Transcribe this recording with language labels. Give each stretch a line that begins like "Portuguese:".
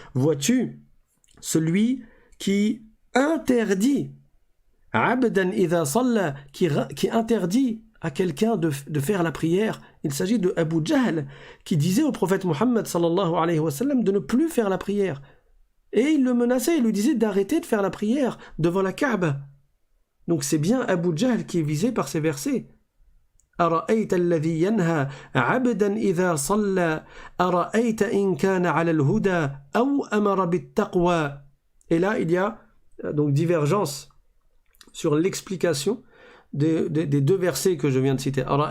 French: Vois-tu celui qui interdit
Arabic: abdan idha salla,
French: qui interdit à quelqu'un de faire la prière. Il s'agit de Abu Jahl qui disait au prophète Muhammad sallallahu alayhi wa sallam de ne plus faire la prière. Et il le menaçait, il lui disait d'arrêter de faire la prière devant la Kaaba. Donc c'est bien Abu Jahl qui est visé par ces versets.
Arabic: أرأيت الذي ينهى عبدا إذا صلى أرأيت إن كان على الهدى أو أمر بالتقوى.
French: Et là, il y a donc divergence sur l'explication des deux versets que je viens de citer.